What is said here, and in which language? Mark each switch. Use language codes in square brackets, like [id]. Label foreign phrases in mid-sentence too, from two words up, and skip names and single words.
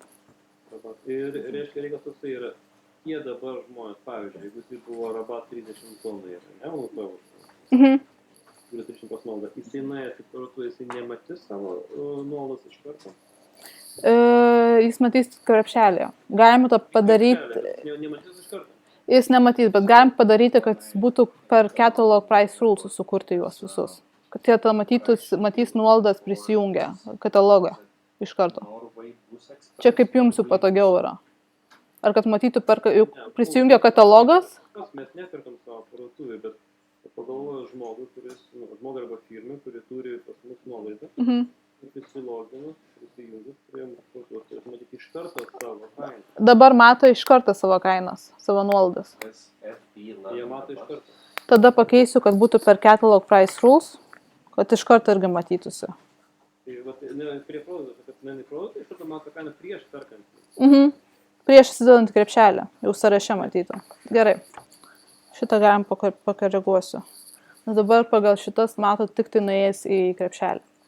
[lt] Ir reiškia, reikas toksai yra, tie dabar žmonės, pavyzdžiui, jeigu tai buvo rabat 30 tonų, ne, mūsų eurų, turi 300 nuolaidą, jisai nuėjęs į parduotuvę, jisai nematys savo nuolaidos iš karto? Jis matys krepšelėje. Galima to padaryti. Nematys iš karto? Jis nematys, bet galim padaryti, kad būtų per [en] catalog price rules [lt] sukurti juos visus. Kad jie tą matys nuolaidas prisijungę katalogą iš karto. Čia kaip jums jau patogiau yra. Ar kad matytų prisijungia katalogas? Mes neperkam savo parduotuvį, bet pagalvoju žmogui arba firmai, kuri turi pas mus nuolaidą. Prisiloginu, prisijungiu prie mūsų parduotuvės, matyti iš karto savo kainą. Dabar mato iš karto savo kainas, savo nuolaidas. Jie mato iš karto. Tada pakeisiu, kad būtų per [en] catalog price rules, [lt] kad iš karto irgi matytųsi. Tai vat, prie produkto, kad meni produktai, iš karto mato kainą prieš perkant. Prieš įsidedant krepšelį, jau sąraše matytų. Gerai, šitą galim pakoreguosiu. Nes dabar pagal šitas matot tik tai nuėjęs į krepšelį.